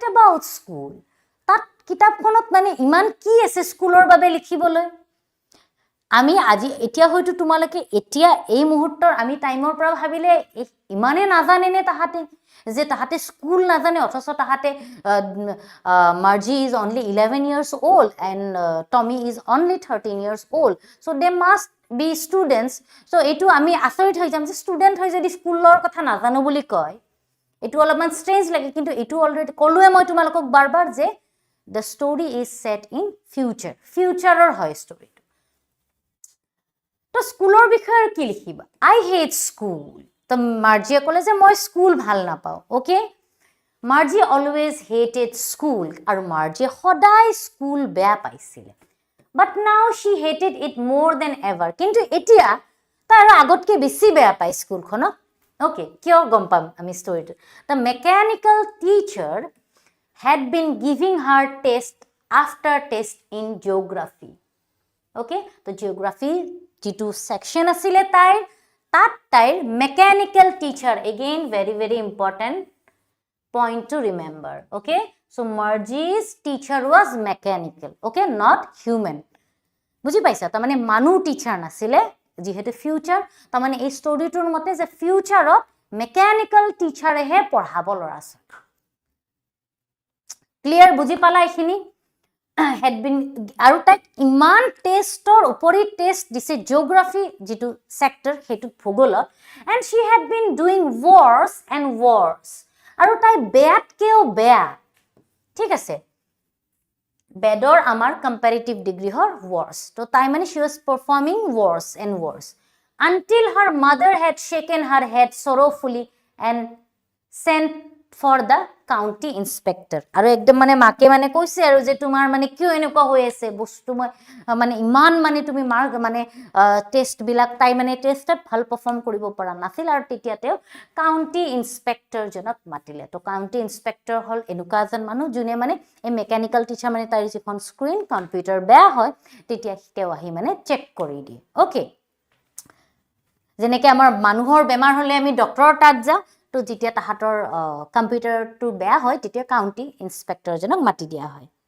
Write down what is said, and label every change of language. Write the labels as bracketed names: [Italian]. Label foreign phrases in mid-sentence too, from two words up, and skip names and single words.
[English] About school [Assamese] তাত কিতাপখনত মানে ইমান কি আছে স্কুলৰ বাবে লিখিবলৈ আমি আজি এতিয়া হয়তো তোমালোকে এতিয়া এই মুহূৰ্তৰ আমি টাইমৰ পৰা ভাবিলে ইমানে নাজানে নে তাহাতে যে তাহাতে স্কুল নাজানে অথচ তাহাতে [English] Marji is only 11 years old and Tommy is only 13 years old so they must be students so [Assamese] এটো আমি আচৰিত হৈ যাম যে ষ্টুডেন্ট হৈ যদি স্কুলৰ কথা নাজানো বুলি কয় এটো অলপমান স্ট্ৰেঞ্জ লাগে কিন্তু এটো অলৰেডি কলোৱে মই তোমালোকক বাৰবাৰ যে [English] the story is set in future [Assamese] ৰ হয় story তো স্কুলৰ বিষয়ে কি লিখিবা [English] I hate school [Assamese] তো মাৰ্জিয়ে ক'লে যে মই স্কুল ভাল নাপাওঁ ওকে [English] Marji always hated school [Assamese] আৰু মাৰ্জিয়ে সদায় স্কুল বেয়া পাইছিল [English] but now she hated it more than ever [Assamese] কিন্তু এতিয়া তাই আগতকে বেছি বেয়া পায় স্কুলখনক ওকে কিয় গম পাম আমি ষ্টৰীটো [English] the mechanical teacher had been giving her test after test in geography [Assamese] okay তো geography যেটো সেকশন আছিলে তাই তাত তাইৰ [English] Mechanical teacher again very important point to remember okay so Marji's teacher was mechanical okay not human [Assamese] বুজি পাইছা তাৰ মানে মানুহ টিচাৰ নাছিলে যেহেতু ফিউচাৰ তাৰ মানে এই ষ্টৰীটোৰ মতে যে ফিউচাৰত মেকানিক্যাল টিচাৰেহে পঢ়াব লৰাছে ক্লিয়াৰ বুজি পালা এইখিনি [English] had been [Assamese] আৰু তাক ইমান টেষ্টৰ উপৰি টেষ্ট দিছে জিওগ্ৰাফি যেটো সেক্টৰ হেতু ভূগোলত [English] and she had been doing worse and worse [Assamese] আৰু তাই বেয়াতকেও বেয়া ঠিক আছে বেডৰ আমাৰ [English] Comparative degree [Assamese] হৰ [English] worse [Assamese] তো তাই মানে [English] she was performing worse and worse until her mother had shaken her head sorrowfully and sent for the county inspector [Assamese] আৰু একদম মানে মাকে মানে কৈছে আৰু যে তোমাৰ মানে কিয় এনেকুৱা হৈ আছে বস্তু মানে ইমান মানে তুমি মাৰ্ক মানে টেষ্ট বিলাক তাই মানে টেষ্টত ভাল পাৰফৰ্ম কৰিব পৰা নাছিল আৰু তেতিয়াতে [English] County inspector [Assamese] জনক মাতিলে তো [English] County inspector [Assamese] হল এনেকুৱা এজন মানুহ যোনে মানে এই মেকানিক্যাল টিচাৰ মানে তাইৰ যিখন [English] screen computer [Assamese] বেয়া হয় তেতিয়া তেওঁ আহি মানে চেক কৰি দিয়ে ওকে যেনেকৈ আমাৰ মানুহৰ বেমাৰ হলে আমি ডক্টৰৰ তাত যাওঁ তো যেতিয়া তাহাতৰ কম্পিউটাৰটো বেয়া হয় তেতিয়া [English] County inspector [Assamese] জনক মাতি দিয়া হয়